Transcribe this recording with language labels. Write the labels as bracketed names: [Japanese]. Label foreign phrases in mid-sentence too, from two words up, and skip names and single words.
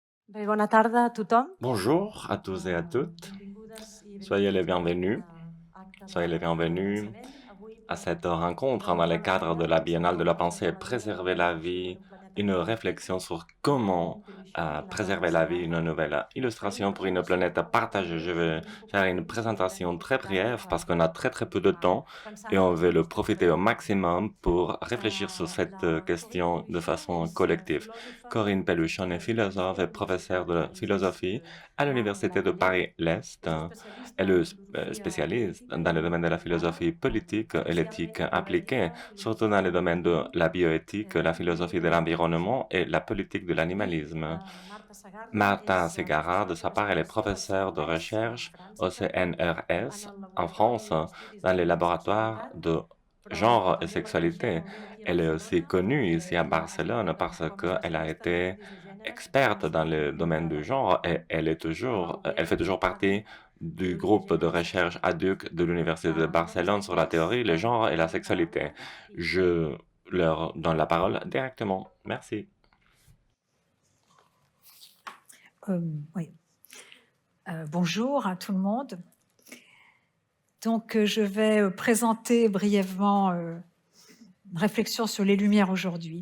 [Catalan] Bé, bona tarda a tothom. [French] Bonjour à tous et à toutes. [Catalan] Benvingudes i [French] Soyez les [Catalan] benvinguts a aquest [French] bienvenus. [Catalan] acte [French] Soyez les [Catalan] de [French] bienvenus [Catalan] reconeixement. Avui [French] à [Catalan] parlem [French] cette rencontre dans le [Catalan] salvar la [French] cadre de [Catalan] vida, [French] la [Catalan] salvar [French] Biennale de [Catalan] un [French] la [Catalan] món [French] pensée et [Catalan] salvar la vida, [French] préserver la [Catalan] l'evolució [French] vie, [Catalan] d'un planeta [French] une [Catalan] compartit, [French] réflexion sur [Catalan] un llibre [French] comment [Catalan] intel·ligent i la dona [French] préserver la vie, une [Catalan] anciana. [French] nouvelle [Catalan] Faré [French] illustration [Catalan] una [French] pour une [Catalan] presentació [French] planète partagée. Je [Catalan] breu, [French] vais [Catalan] ben poc [French] faire une [Catalan] temps, [French] présentation très [Catalan] dada [French] brève [Catalan] que [French] parce qu'on a très peu de temps et [Catalan] pensant [French] on [Catalan] en [French] veut le [Catalan] aquesta [French] profiter au [Catalan] trobada. [French] maximum pour réfléchir sur cette [Catalan] La Corinne [French] question de [Catalan] Pelluchon [French] façon [Catalan] és [French] collective. [Catalan] filòsofa [French] Corinne [Catalan] i [French] Pelluchon est [Catalan] professora [French] philosophe et professeure [Catalan] d'Universitat [French] de [Catalan] Paris Est [French] philosophie à l'Université de [Catalan] Nord-Orient. [French] Paris-L'Est. [Catalan] És [French] Elle [Catalan] especialista en [French] est [Catalan] filosofia [French] spécialiste [Catalan] política [French] dans le [Catalan] i [French] domaine de la [Catalan] aplicada, [French] philosophie politique et l'éthique [Catalan] especialment en [French] appliquée, [Catalan] bioètica, [French] surtout dans le [Catalan] filosofia del [French] domaine de [Catalan] medi [French] la bioéthique, la [Catalan] i [French] philosophie de [Catalan] l'antropologia. [French] l'environnement et la politique de [Catalan] I [French] l'animalisme. [Catalan] Marta Sagarra [French] Marta [Catalan] és [French] Segarra, [Catalan] professora [French] de sa part, elle est [Catalan] d'investigació al [French] professeure de [Catalan] CNRS a [French] recherche [Catalan] França [French] au [Catalan] també, en [French] CNRS [Catalan] el [French] en France, [Catalan] Laboratori d'Estudis [French] dans [Catalan] de [French] les [Catalan] la [French] laboratoires [Catalan] Sexualitat, [French] de [Catalan] però [French] genre et [Catalan] també la coneixem [French] sexualité. [Catalan] molt bé aquí a [French] Elle est aussi [Catalan] Barcelona [French] connue [Catalan] perquè [French] ici à [Catalan] ella ha [French] Barcelone [Catalan] estat [French] parce [Catalan] com a [French] qu'elle a [Catalan] especialista en [French] été [Catalan] estudis de gènere a [French] experte dans le [Catalan] l'Institut [French] domaine du [Catalan] Aladí [French] genre et elle est elle fait toujours [Catalan] ADU [French] partie du [Catalan] Teoria, [French] groupe de [Catalan] Gènere i [French] recherche [Catalan] Sexualitat. [French] ADUC de l'Université de [Catalan] Moltes [French] Barcelone sur la [Catalan] gràcies [French] théorie, le [Catalan] per [French] genre et la [Catalan] acceptar la [French] sexualité. [Catalan] paraula i [French] Je leur donne la parole directement. Merci. Oui. Bonjour à tout le monde. Donc, je vais présenter brièvement une réflexion sur les Lumières aujourd'hui.